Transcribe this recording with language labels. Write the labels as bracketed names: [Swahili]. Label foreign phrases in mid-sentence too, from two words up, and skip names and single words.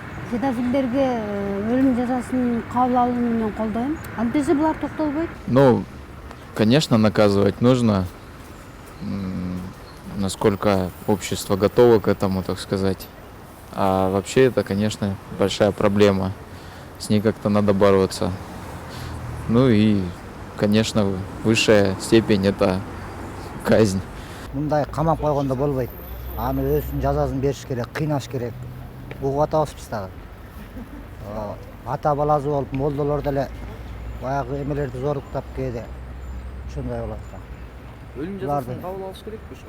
[Kyrgyz] Педофилдерге өлüm жазасын кабыл алууну мен колдойм. Антесе булар токтолбойт. [Russian] Ну, конечно, наказывать нужно, насколько общество готово к этому, так сказать. А вообще это, конечно, большая проблема. С ней как-то надо бороться. Ну и, конечно, высшая степень это казнь. [Kyrgyz] Мындай камап койгондо болбойт. Аны өзүнүн жазасын бериш керек, кыйнаш керек. Угуп атабыз дагы. Ата баласы болуп, молдолор деле баягы эмелерди зордуктап кээде ошондой болот да. Өлüm жазасын кабыл алыш керекпи ошо?